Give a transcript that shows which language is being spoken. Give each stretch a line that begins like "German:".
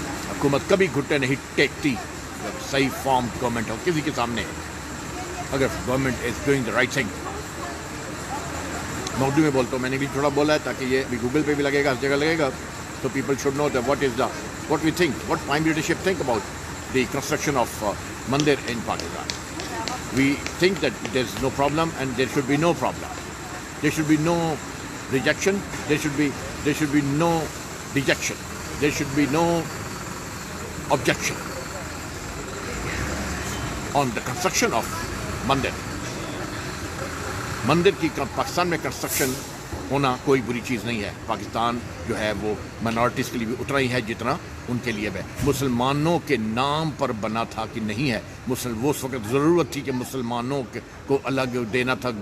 Urdu: حکومت کبھی گھٹنے نہیں ٹیکتی جب صحیح فارم گورنمنٹ ہو کسی کے سامنے, اگر
English: Government is doing the right thing.
Urdu: میں اردو میں بولتا ہوں, میں نے بھی تھوڑا بولا ہے تاکہ یہ بھی گوگل پہ بھی لگے گا, ہر جگہ لگے گا,
English: so people should know that what we think, what prime leadership think about the construction of mandir in Pakistan. We think that there's no problem and there should be no problem. There should be no rejection. There should be no dejection. There should be no objection on the construction of mandir.
Urdu: مندر کی پاکستان میں construction ہونا کوئی بری چیز نہیں ہے. پاکستان جو ہے وہ مائنورٹیز کے لیے بھی اتنا ہی ہے جتنا ان کے لیے ہے. مسلمانوں کے نام پر بنا تھا کہ نہیں ہے. وہ اس وقت ضرورت تھی کہ مسلمانوں کو الگ دینا تھا.